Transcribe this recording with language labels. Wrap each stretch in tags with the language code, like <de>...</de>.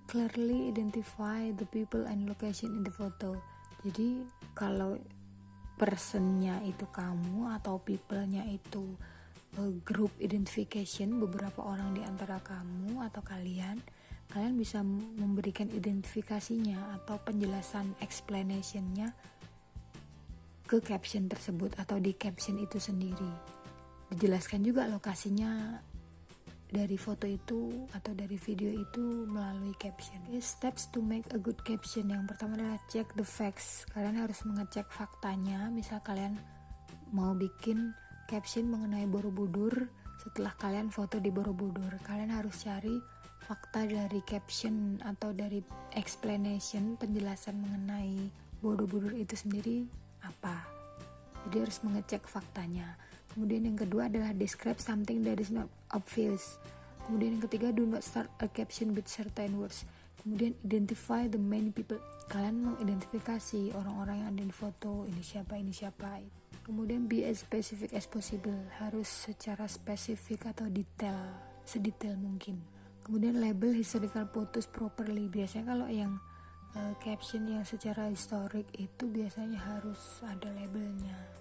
<en>Clearly identify the people and location in the photo.</en> <id>Jadi kalau personnya itu kamu atau people-nya itu group identification, beberapa orang di antara kamu atau kalian bisa memberikan identifikasinya atau penjelasan explanation-nya ke caption tersebut atau di caption itu sendiri. Dijelaskan juga lokasinya dari foto itu atau dari video itu melalui caption.</id> <en>Steps to make a good caption.</en> <id>Yang pertama adalah</id> <en>check the facts.</en> <id>Kalian harus mengecek faktanya. Misal kalian mau bikin caption mengenai Borobudur, setelah kalian foto di Borobudur, kalian harus cari fakta dari caption atau dari explanation, penjelasan mengenai Borobudur itu sendiri apa. Jadi harus mengecek faktanya. Kemudian yang kedua adalah</id> <en>describe something that is not obvious.</en> <id>Kemudian yang ketiga,</id> <en>do not start a caption with certain words.</en> <id>Kemudian</id> <en>identify the many people.</en> <id>Kalian mengidentifikasi orang-orang yang ada di foto, ini siapa. Kemudian</id> <en>be as specific as possible,</en> <id>harus secara spesifik atau detail, sedetail mungkin. Kemudian</id> <en>label historical photos properly.</en> <id>Biasanya kalau yang caption yang secara historik itu biasanya harus ada labelnya.</id>